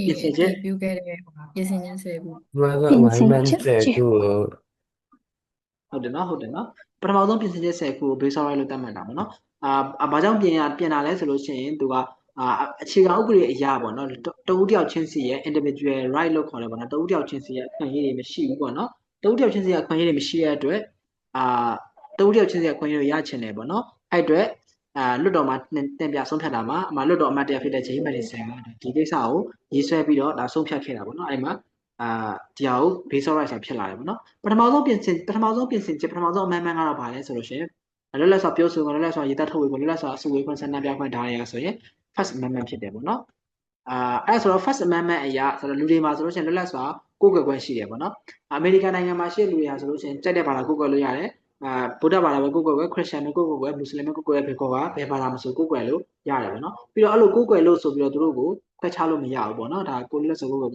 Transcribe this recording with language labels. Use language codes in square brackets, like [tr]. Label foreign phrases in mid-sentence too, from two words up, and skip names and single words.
[my] ပြင်ဆင်ချက် ပြုခဲ့တဲ့ပြင်ဆင်ချက်10ခု Amendment 10ခု ဟုတ်တယ်နော်ပထမဆုံးပြင်ဆင်ချက်10ခုကို [en] base right [my] လို့သတ်မှတ်တာပေါ့နော်ဘာကြောင့်ပြင်တာလဲဆိုလို့ရှိရင်သူကအခြေခံဥပဒေအရာပေါ့နော်တဦးတယောက်ချင်းစီရဲ့ [en] individual right [my] လို့ခေါ်တယ်ပေါ့နော်တဦးတယောက်ချင်းစီရဲ့အခွင့်အရေးတွေမရှိဘူးပေါ့နော်တဦးတယောက်ချင်းစီရဲ့အခွင့်အရေးတွေမရှိတဲ့အတွက်တဦးတယောက်ချင်းစီရဲ့အခွင့်အရေးတွေရချင်တယ်ပေါ့နော်အဲ့အတွက်လွတ်တော်မှာတင်ပြဆုံးဖြတ်တာမှာလွတ်တော်အမတ်တရားဖြစ်တဲ့ဂျေးမက်ဒီဆန်ကဒီကိစ္စကိုရေးဆွဲပြီး တော့ဒါဆုံးဖြတ်ခဲ့တာပေါ့နော်အဲ့မှာဒီဟာကို [en] base right [my] ဆိုဖြစ်လာတယ်ပေါ့နော်ပထမဆုံးပြင်ဆင်ချက်ပထမဆုံး amendment ကတော့ဗာလဲဆိုလို့ရှိရင်လွတ်လပ်စွာပြောဆိုခွင့်လွတ်လပ်စွာရေးသားထုတ်ဝေခွင့်လွတ်လပ်စွာအစုဝေးခွင့်ဆန္ဒပြခွင့်ဒါတွေကဆိုရင် [en] first amendment [my] ဖြစ်တယ်ပေါ့နော်အဲ့ဆိုတော့ [en] first amendment [my] အရာဆိုတော့လူတွေမှာဆိုလို့ရှိရင်လွတ်လပ်စွာကိုယ်ကွယ်ခွင့်ရှိတယ်ပေါ့နော်အ မေရိကန်နိုင်ငံမှာရှိတဲ့လူတွေဟာဆိုလို့ရှိရင်ကြိုက်တဲ့ဘာသာကိုယ်ကွယ်လို့ရတယ်ဗုဒ္ဓဘာသာပဲကိုယ်ကွယ်ခရစ်ယာန်ပဲကိုယ်ကွယ်မွတ်စလင်ပဲကိုယ်ကွယ်ဘယ်ကောကဘယ်ဘာသာမဆိုကိုယ်ကွယ်လို့ရတယ်ပေါ့နော်ပြီးတော့အဲ့လိုကိုယ်ကွယ်လို့ဆိုပြီးတော့သူတို့ကိုခွဲခြားလို့မရဘူးပေါ့နော်ဒါကိုလွတ်လပ်စွာကိုယ်ကွယ်ခွင့်